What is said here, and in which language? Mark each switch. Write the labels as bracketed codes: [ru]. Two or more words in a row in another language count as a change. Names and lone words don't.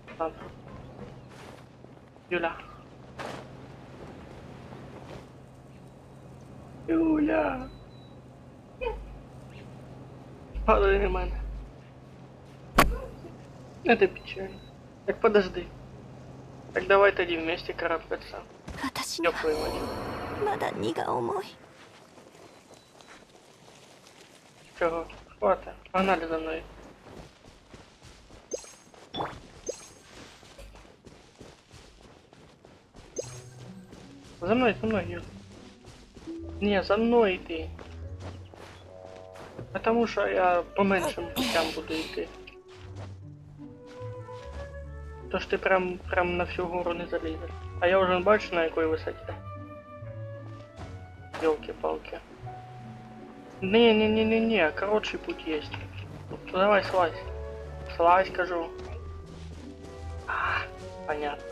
[ru] Юля. Юля. [uk] Падай на мене. [ru] Это печально. Так подожди. Так давай тоді вместе карабкаться. [ja] 私には [ru] Теплый мать. [ja] まだ荷が重い。 [ru] Чего? Хватит. Погнали за мной. За мной, Юр. Не, за мной иди. Потому что я по меньшим путям буду идти. [uk] То ж ти прям на всю гору не залізеш. А я вже бачу на якій висоті. [ru] Ёлки-палки. Не, короче путь есть. Давай слазь. Слазь, скажу. Понятно.